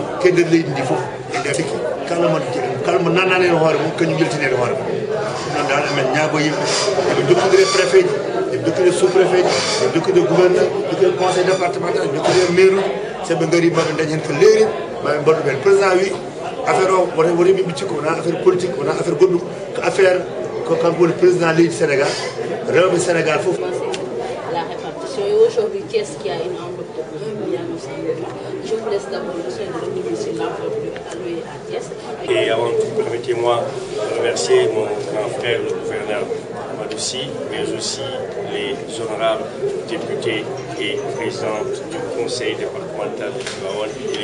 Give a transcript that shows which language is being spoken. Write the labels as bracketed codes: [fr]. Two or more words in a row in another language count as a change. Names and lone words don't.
[ff] kedde leydi ndi foof e nder sikki kala mo nannani hen hoore mum kañum yaltinede hoore mum ɗum noon dal emen ñaago yimɓe eɓe jokkidire préfet ji eɓe jokkidire sous préfet ji eɓe jokkidire gouverneur jokkidire [fr] conseil départemental [ff] jokkidire maire uji soɓe gaari maɓe dañi hen ko leeri maɓe mbaɗu ɓen président wi affaire o woto yimɓe ɓicci ko wona [fr] affaire politique [ff] wona affaire goɗɗum ko affaire ko kanko woni président leydi Sénégal rewɓe Sénégal fof. [fr] Et aujourd'hui, Thiès qui a une enveloppe de 1 milliard 900 millions. Je vous laisse d'abord le soin de remercier l'enveloppe allouée à Thiès. Et avant tout, permettez-moi de remercier mon grand frère, le gouverneur Madoussi, mais aussi les honorables députés et présidentes du conseil départemental de Tivaouane et